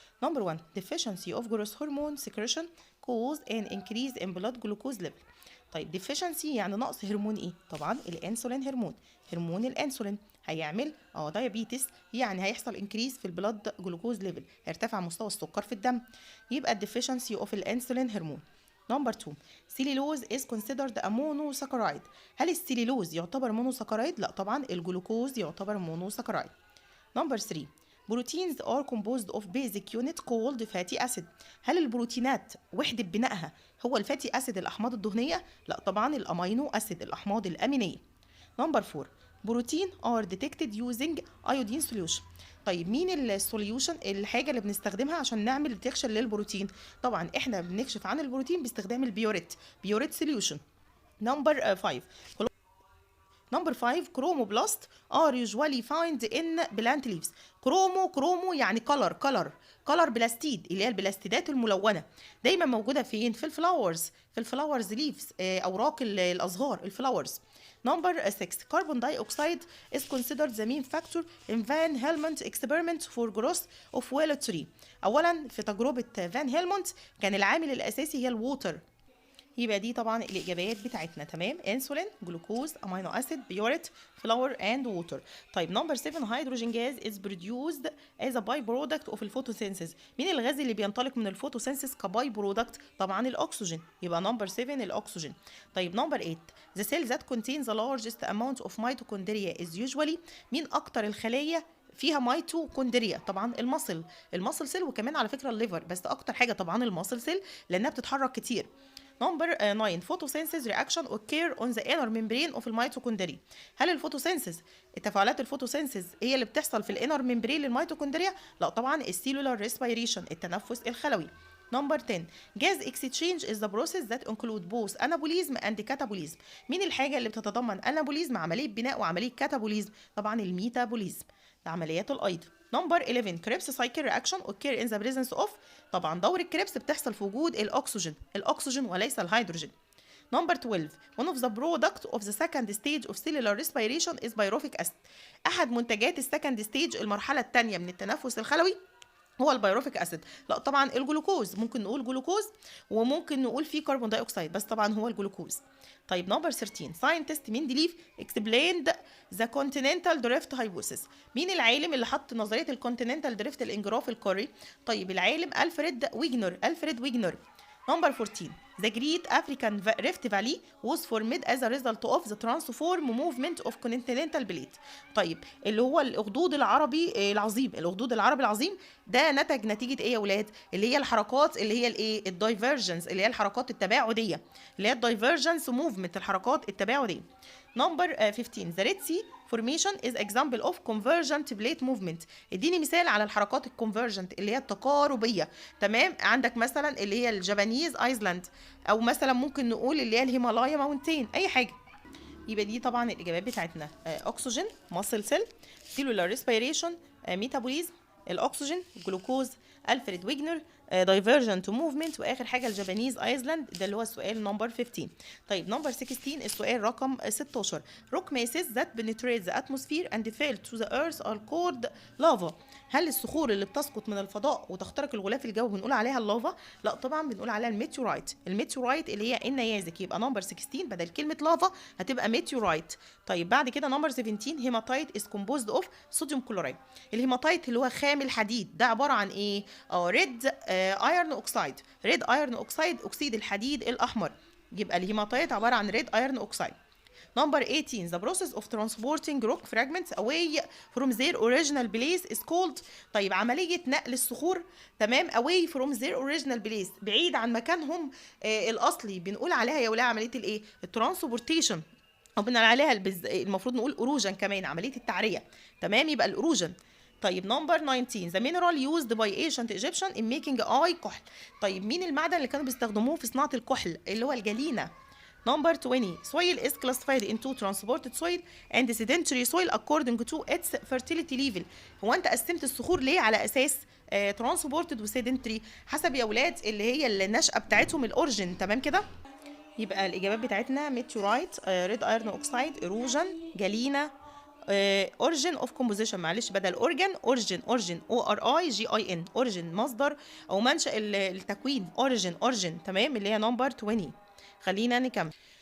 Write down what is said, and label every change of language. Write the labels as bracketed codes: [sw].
[en] Number 1 deficiency of growth hormone secretion cause an increase in blood glucose level. [ar] طيب deficiency يعني نقص هرمون ايه؟ طبعا الانسولين هرمون الانسولين هيعمل دايابيتس، يعني هيحصل انكريز في البلاد جلوكوز ليفل، هيرتفع مستوى السكر في الدم، يبقى الديفيشنسي اوف الانسولين هرمون. [en] Number 2 cellulose is considered a monosaccharide. [ar] هل السيليلوز يعتبر مونوساكرايد؟ لا طبعا الجلوكوز يعتبر مونوساكرايد. [en] Number 3 proteins are composed of basic unit called fatty acid. [ar] هل البروتينات وحدة بنائها هو الفاتي اسيد الأحماض الدهنية؟ لا طبعا الأمينو اسيد الأحماض الأمينية. [en] Number 4 protein are detected using iodine solution. [ar] طيب مين السوليوشن، الحاجة اللي بنستخدمها عشان نعمل ديتكشن للبروتين؟ طبعا احنا بنكشف عن البروتين باستخدام البيوريت سوليوشن. [en] Number 5 Number 5 chromoblast are usually found in plant leaves. [ar] كرومو يعني color بلاستيد، اللي هي البلاستيدات الملونة، دايما موجودة فين؟ في الفلاورز ليفز، أوراق الأزهار الفلاورز. [en] Number 6 carbon dioxide is considered the main factor in Van Helmont experiment for growth of willow tree. [ar] أولا في تجربة فان هيلمونت كان العامل الأساسي هي الووتر، يبقى دي طبعا الاجابات بتاعتنا. تمام، انسولين، جلوكوز، امينو اسيد، بيوريت، فلاور اند ووتر. [en] طيب number 7 hydrogen gas is produced as a by product of الفوتوسينثيز. [ar] مين الغاز اللي بينطلق من الفوتوسينثيز كباي برودكت؟ طبعا الاكسجين، يبقى نمبر 7 الاكسجين. طيب [en] Number 8 the cell that contains the largest amount of mitochondria is usually. [ar] مين اكتر الخلايا فيها ميتوكوندريا؟ طبعا المصل سيل، وكمان على فكره الليفر، بس اكتر حاجه طبعا المصل سيل لانها بتتحرك كتير. [en] Number 9 photosynthesis reaction occur on the inner membrane of الميتوكوندريا. [ar] هل الفوتوسينثيز، التفاعلات الفوتوسينثيز هي اللي بتحصل في الانر ممبرين للميتوكوندريا؟ لا طبعا السيلولار ريسبيريشن، التنفس الخلوي. [en] Number 10 gas exchange is the process that include both anabolism and catabolism. [ar] مين الحاجة اللي بتتضمن انابوليزم، عملية بناء، وعملية كاتابوليزم؟ طبعا الميتابوليزم، عمليات الأيض. [en] Number 11 Krebs cycle reaction occur in the presence of. [ar] طبعا دورة كريبس بتحصل في وجود الأكسجين وليس الهيدروجين. [en] Number 12 one of the product of the second stage of cellular respiration is pyruvic acid. [ar] أحد منتجات السكند ستيج، المرحلة الثانية من التنفس الخلوي، هو البيروفيك اسيد. لا طبعا الجلوكوز، ممكن نقول جلوكوز وممكن نقول فيه كربون داي اوكسيد، بس طبعا هو الجلوكوز. [en] طيب number 13 scientist Mendeleev explained the continental drift hypothesis. [ar] مين العالم اللي حط نظريه الكونتيننتال دريفت، الانجراف القاري؟ طيب العالم الفريد ويجنر. [en] نمبر 14 The Great African Rift Valley was formed as a result of the transform movement of continental plate. [ar] طيب اللي هو الأخدود العربي العظيم ده نتج نتيجة ايه يا ولاد؟ اللي هي الحركات، اللي هي الايه؟ الدايفرجنس، اللي هي الحركات التباعدية، اللي هي الدايفرجنس موفمنت، الحركات التباعدية. [en] نمبر 15 The Red Sea formation is example of convergent plate movement. [ar] اديني مثال على الحركات الكونفرجنت اللي هي التقاربيه. تمام، عندك مثلا اللي هي الجابانيز ايسلاند، او مثلا ممكن نقول اللي هي الهيمالايا ماونتين، اي حاجه. يبقى دي طبعا الاجابات بتاعتنا. اكسجين، ماسل سيل، سيلولار ريسبيريشن، ميتابوليزم، الاكسجين، جلوكوز، الفريد ويجنر، دايفرجنت موفمنت، واخر حاجه الجابانيز ايسلاند. ده اللي هو السؤال نمبر 15. طيب نمبر 16 السؤال رقم 16 [en] rock masses that penetrate the atmosphere and fall to the earth are called lava. [ar] هل الصخور اللي بتسقط من الفضاء وتخترق الغلاف الجوي بنقول عليها اللافا؟ لا طبعا بنقول عليها الميتيورايت اللي هي النيازك. يبقى نمبر 16 بدل كلمه لافا هتبقى ميتيورايت. طيب بعد كده نمبر 17 هيماتايت [en] is composed of [ar] صوديوم كلورايد. الهيماتايت اللي هو خام الحديد، ده عباره عن ايه؟ ريد ايرون اوكسايد، اكسيد الحديد الاحمر. يبقى الهيماتايت عباره عن ريد ايرون اوكسايد. [en] Number 18 the process of transporting rock fragments away from their original place is called. [ar] طيب عملية نقل الصخور، تمام، [en] away from their original place، [ar] بعيد عن مكانهم الأصلي، بنقول عليها يا ولاد عملية الايه؟ الترانسبورتيشن، او بنقول عليها المفروض نقول اروجن كمان، عملية التعرية. تمام، يبقى الاروجن. [en] طيب number 19 the mineral used by ancient Egyptian in making eye كحل. [ar] طيب مين المعدن اللي كانوا بيستخدموه في صناعة الكحل؟ اللي هو الجلينة. [en] Number 20 soil is classified into transported soil and sedentary soil according to its fertility level. [ar] هو انت قسمت الصخور ليه؟ على اساس ترانسبورتد وسيدنتري، حسب يا ولاد اللي هي النشأة بتاعتهم الاورجن. تمام كده. يبقى الاجابات بتاعتنا ميتيورايت، ريد ايرون اوكسايد، ايروجن، جالينا، اورجن اوف كومبوزيشن، معلش بدل اورجن اورجن ORIGIN، اورجن مصدر او منشأ التكوين، اورجن تمام، اللي هي نمبر 20. خلينا نكمل.